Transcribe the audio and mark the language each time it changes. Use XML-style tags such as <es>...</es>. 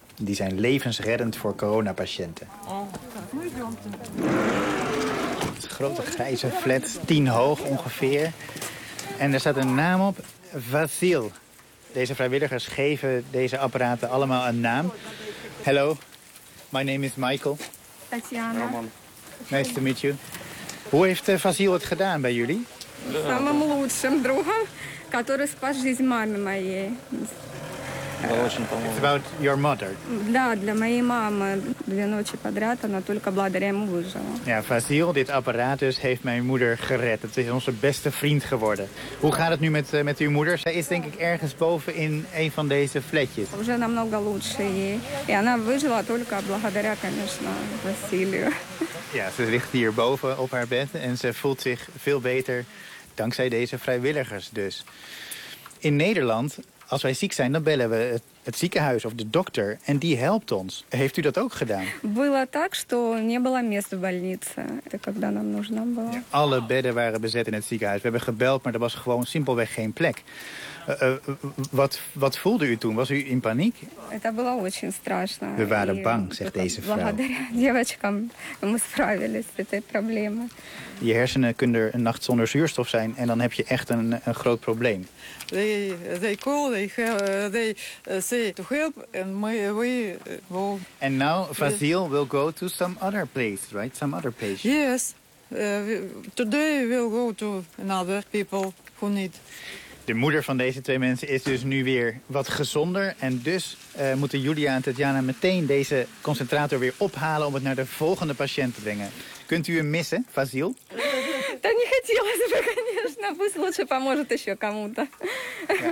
<nl>Die zijn levensreddend voor coronapatiënten. Het is een grote grijze flat, 10 hoog ongeveer. En er staat een naam op, Vasil. Deze vrijwilligers geven deze apparaten allemaal een naam.</nl> <en>Hello, my name is Michael. Tatjana. Nice to meet you.</en> <nl>Hoe heeft Vasil het gedaan bij jullie? Samen met de beste</nl> <ru>который спас жизнь маме моей.</ru> <en>It's about your mother.</en> <ru>Да, для моей мамы две ночи подряд она только благодаря ему выжила.</ru> <nl>Ja, Vasil, dit apparaat dus heeft mijn moeder gered. Het is onze beste vriend geworden. Hoe gaat het nu met uw moeder? Zij is denk ik ergens boven in een van deze flatjes.</nl> <ru>Уже намного лучше ей. И она выжила только благодаря, конечно, Василию.</ru> <nl>Ja, ze ligt hier boven op haar bed en ze voelt zich veel beter dankzij deze vrijwilligers dus. In Nederland, als wij ziek zijn, dan bellen we het ziekenhuis of de dokter en die helpt ons. Heeft u dat ook gedaan?</nl> <ru>Было так, что не было места в больнице, когда нам нужно было.</ru> <nl>Alle bedden waren bezet in het ziekenhuis. We hebben gebeld, maar er was gewoon simpelweg geen plek. Wat voelde u toen? Was u in paniek?</nl> <ru>Это было очень страшно.</ru> <nl>We waren bang, zegt deze vrouw.</nl> <ru>Благодаря девочкам мы справились с этой проблемой.</ru> <nl>Je hersenen kunnen er een nacht zonder zuurstof zijn en dan heb je echt een groot probleem.</nl> <en>They call, they say to help and we go. And now Vasil will go to some other place, right? Some other patient. Yes. Today we'll go to another people who need.</en> <nl>De moeder van deze twee mensen is dus nu weer wat gezonder. En dus moeten Julia en Tatjana meteen deze concentrator weer ophalen om het naar de volgende patiënt te brengen. Kunt u hem missen, Vasil? Ja,</nl>